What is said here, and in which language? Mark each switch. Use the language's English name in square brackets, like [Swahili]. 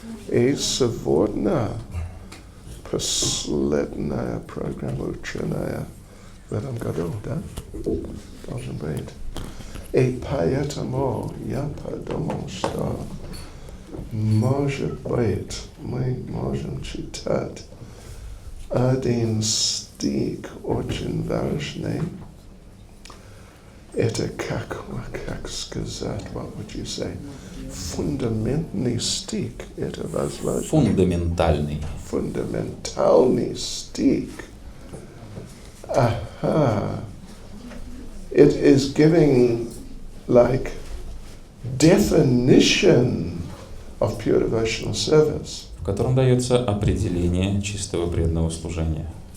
[Russian] И сегодня последняя программа утренняя в этом году, да? Должен быть. И поэтому я подумал, что, может быть, мы можем читать один стих очень важный. Это как сказать, [English] what would you say? [Russian] Фундаментный стих. Это возможно? Фундаментальный. Фундаментальный стих. Aha. [English] It is giving like definition of pure devotional service. [Russian] В котором дается определение чистого преданного служения.